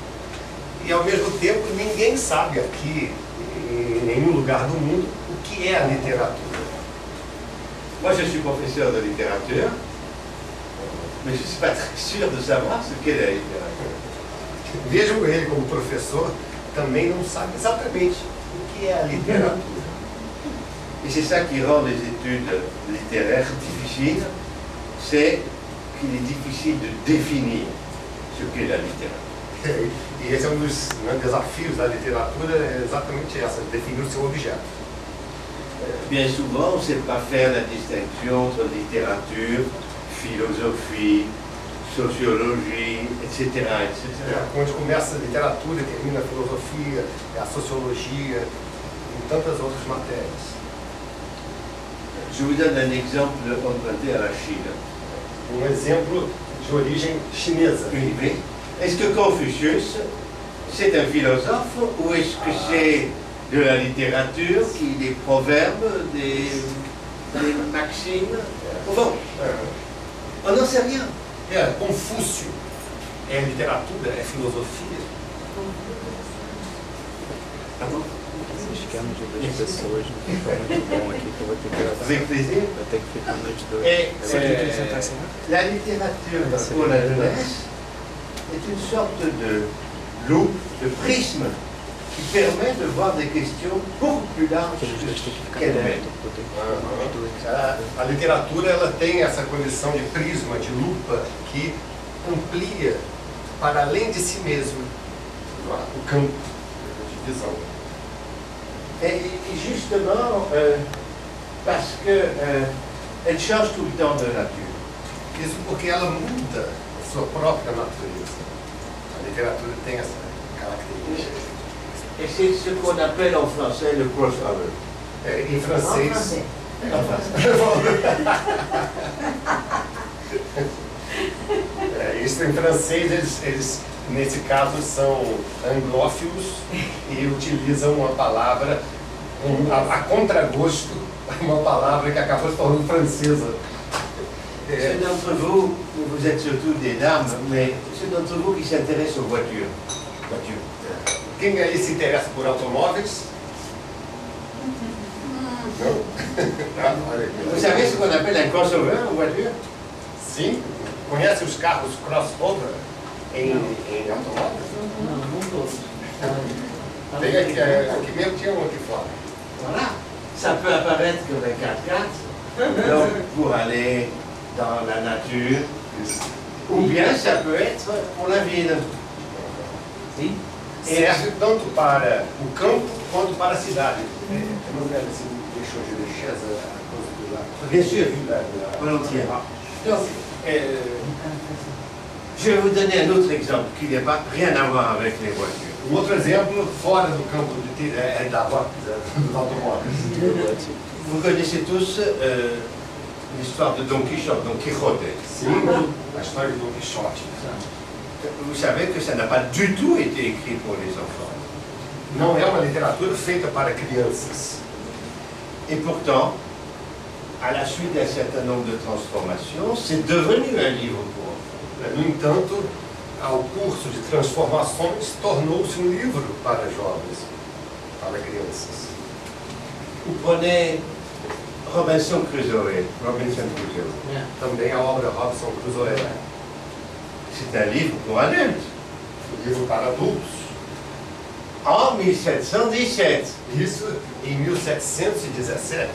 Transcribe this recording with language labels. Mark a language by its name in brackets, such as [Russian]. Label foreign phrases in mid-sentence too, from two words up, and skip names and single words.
[Portuguese] E ao mesmo tempo, ninguém sabe aqui, em nenhum lugar do mundo, o que é a literatura. [French] Moi, je suis professeur de littérature, mais je ne suis pas très sûr de savoir ce qu'est la littérature. [Portuguese] Vejam ele como professor, também não sabe exatamente o que é a literatura. [French] Et c'est ça qui rend les études littéraires difficiles, c'est qu'il est difficile de définir ce qu'est la littérature. [Portuguese] E esse é um dos desafios da literatura, é exatamente essa, definir o seu objeto. [French] Bien souvent, on ne sait pas faire la distinction entre littérature, philosophie, sociologie, etc., etc. [Portuguese] Onde começa a literatura, termina a filosofia, a sociologia, e tantas outras matérias. [French] Je vous donne un exemple emprunté à la Chine. [Portuguese] Exemplo de origem chinesa. [French] Oui. Est-ce que Confucius, c'est un philosophe ou est-ce que c'est de la littérature, des proverbes, des maximes? Bon, on n'en sait rien. [Portuguese] Confúcio é literatura, é filosofia. [French] Ah bon? [Portuguese] Esse esquema de 2 pessoas não fica muito bom aqui, que eu vou ter que gravar. [French] Avec plaisir. [Portuguese] Vai ter que ficar noite 2. [French] La littérature pour la jeunesse est une sorte de loupe, de prisme qui permet de voir des questions beaucoup plus larges qu'elle-même. [Portuguese] A literatura ela tem essa condição de prisma, de lupa, que amplia para além de si mesmo o campo de visão. [French] Et justement, parce qu'elle change tout le temps de nature. [Portuguese] Isso porque ela muda a sua própria natureza. A literatura tem característica. [French] Et c'est ce qu'on appelle en français le crossover. [Portuguese] Em [French] En [Portuguese] francês. [French] français. [Portuguese] Isso em francês, eles, nesse caso, são anglófilos e utilizam uma palavra, a contragosto, uma palavra que acabou se tornando francesa. [French] Ceux d'entre vous, vous êtes surtout des dames, mais ceux d'entre vous qui s'intéressent aux voitures. [Portuguese] Quem aí se interessa por automóveis? Não? Olha aqui. [French] Vous savez ce qu'on appelle un crossover en voiture? [Portuguese] Sim. Conhece os carros crossover em automóveis? Não, não todos. Tem aqui mesmo tinha um aqui fora. [French] Voilà. Ça peut apparaître comme un 4x4, donc pour aller dans la nature, ou bien ça peut être pour la ville. [Portuguese] Sim. Serve tanto para o campo quanto para a cidade. Eu não lembro se deixou de deixar a coisa do lado. [French] Bien sûr, volontiers. Donc, je vais vous donner un autre exemple qui n'a pas rien à voir avec les voitures. [Portuguese] Outro exemplo, fora do campo dos automóveis. [French] Vous connaissez tous l'histoire de Don Quichotte, Don Quixote. [Portuguese] Sim, a história de Don Quixote. [French] Vous savez que ça n'a pas du tout été écrit pour les enfants. [Portuguese] Não é uma literatura feita para crianças. [French] Et pourtant, à la suite d'un certain nombre de transformations, c'est devenu un livre pour enfants. [Portuguese] No entanto, ao curso de transformações, tornou-se um livro para jovens, para crianças. [French] Vous prenez Robinson Crusoe. [Portuguese] Também a obra Robinson Crusoe. [French] C'est un livre pour adultes. [Portuguese] Livro para adultos. [French] En 1717. [Portuguese] Isso em 1717.